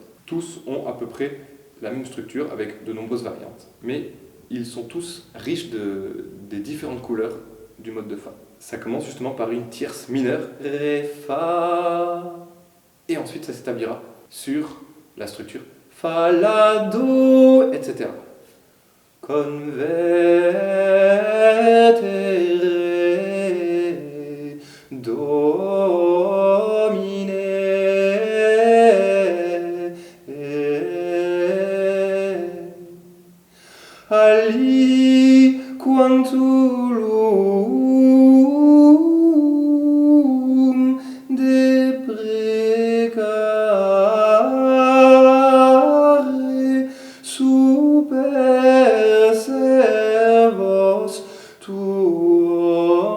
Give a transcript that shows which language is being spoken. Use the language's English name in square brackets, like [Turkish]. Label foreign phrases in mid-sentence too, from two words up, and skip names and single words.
[French] Tous ont à peu près la même structure avec de nombreuses variantes, mais ils sont tous riches des différentes couleurs du mode de Fa. Ça commence justement par une tierce mineure, Ré, Fa, et ensuite ça s'établira sur la structure Fa, La, Do, etc. [Latin] Convertere, Domine, aliquantulum deprecare super servos tuo.